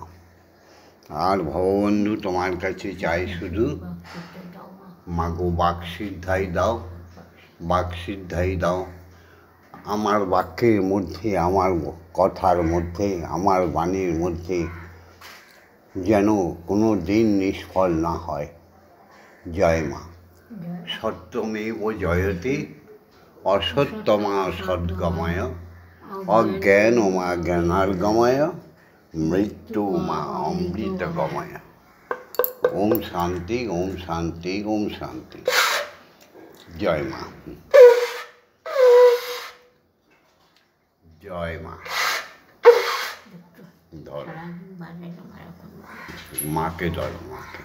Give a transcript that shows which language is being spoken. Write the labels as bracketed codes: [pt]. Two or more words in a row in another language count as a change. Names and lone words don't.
[bn] আর ভগবন্ধু তোমার কাছে চাই শুধু মাগো বাকসিদ্ধাই দাও, বাকসিদ্ধাই দাও। আমার বাক্যের মধ্যে, আমার কথার মধ্যে, আমার বাণীর মধ্যে যেন কোনো দিন নিষ্ফল না হয়। জয় মা। [sa] সত্যমেব জয়তে অসত্যমা সদ্গময়, অজ্ঞানমা জ্ঞানার্গময়, মৃত্যু মা অমৃতগময়। ওম শান্তি, ওম শান্তি, ওম শান্তি। [bn] জয় মা, জয় মা। ধরো মাকে, ধরো মাকে।